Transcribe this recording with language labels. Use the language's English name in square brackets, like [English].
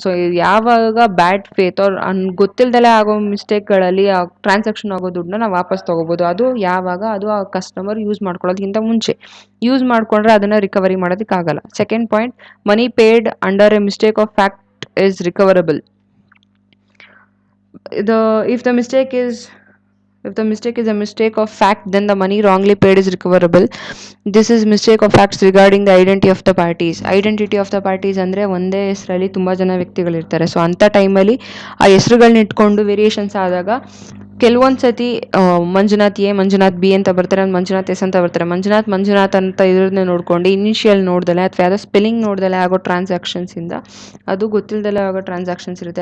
[Kannada] So ಯಾವಾಗ ಬ್ಯಾಡ್ faith ಅವ್ರು ಗೊತ್ತಿಲ್ಲದಲೇ ಆಗೋ ಮಿಸ್ಟೇಕ್ಗಳಲ್ಲಿ ಆ ಟ್ರಾನ್ಸಾಕ್ಷನ್ ಆಗೋ ದುಡ್ಡನ್ನ ನಾವು ವಾಪಸ್ ತಗೋಬೋದು. ಅದು ಯಾವಾಗ, ಅದು ಆ ಕಸ್ಟಮರ್ ಯೂಸ್ ಮಾಡ್ಕೊಳ್ಳೋದಕ್ಕಿಂತ ಮುಂಚೆ. ಯೂಸ್ ಮಾಡ್ಕೊಂಡ್ರೆ ಅದನ್ನು recovery ಮಾಡೋದಕ್ಕಾಗಲ್ಲ. [English] Second point, money paid under a mistake of fact is recoverable. If the mistake is a mistake of fact, then the money wrongly paid is recoverable. This is mistake of facts regarding the identity of the parties. [Kannada] Identity of the parties ಅಂದರೆ ಒಂದೇ ಹೆಸರಲ್ಲಿ ತುಂಬ ಜನ ವ್ಯಕ್ತಿಗಳಿರ್ತಾರೆ. So ಅಂಥ ಟೈಮಲ್ಲಿ ಆ ಹೆಸರುಗಳನ್ನ ಇಟ್ಕೊಂಡು variations ಆದಾಗ ಕೆಲವೊಂದು ಸತಿ ಮಂಜುನಾಥ್ ಎ ಮಂಜುನಾಥ್ ಬಿ ಅಂತ ಬರ್ತಾರೆ, ಮಂಜುನಾಥ್ ಎಸ್ ಅಂತ ಬರ್ತಾರೆ. ಮಂಜುನಾಥ್ ಅಂತ ಇದ್ರನ್ನ ನೋಡ್ಕೊಂಡು ಇನಿಷಿಯಲ್ ನೋಡ್ದಲೆ ಅಥವಾ ಯಾವುದೋ ಸ್ಪೆಲ್ಲಿಂಗ್ ನೋಡ್ದಲೆ ಆಗೋ ಟ್ರಾನ್ಸಾಕ್ಷನ್ಸಿಂದ ಅದು ಗೊತ್ತಿಲ್ಲದಲ್ಲೇ ಆಗೋ ಟ್ರಾನ್ಸಾಕ್ಷನ್ಸ್ ಇರುತ್ತೆ.